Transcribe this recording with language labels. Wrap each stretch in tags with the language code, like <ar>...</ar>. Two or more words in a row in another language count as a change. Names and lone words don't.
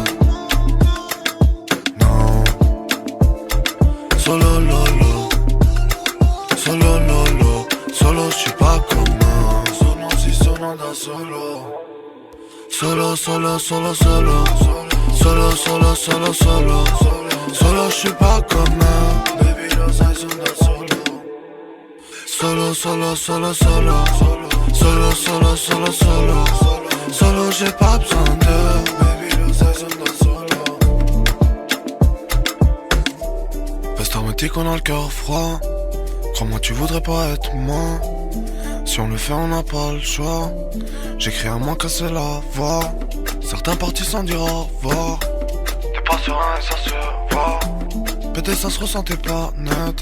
<fr>Non. Solo lolo, solo lolo, solo j'suis pas commun.</fr> <it>Sono si sono da solo. Solo, solo, solo, solo. Solo, solo, solo, solo.</it> <fr>Solo j'suis pas commun.</fr> <it>Baby lo sai sono da solo. Solo, solo, solo, solo. Solo, solo, solo, solo.</it> <fr>Solo j'ai pas besoin de.</fr> <it>Baby lo sai sono da solo.</it> <fr>Pasteur me dit qu'on a le cœur froid. Crois-moi tu voudrais pas être moi. Si on le fait on n'a pas le choix. J'écris à moins casser la voix. Certains partis sans dire au revoir. T'es pas serein et ça se voit. Pété ça se ressentait pas net.</fr>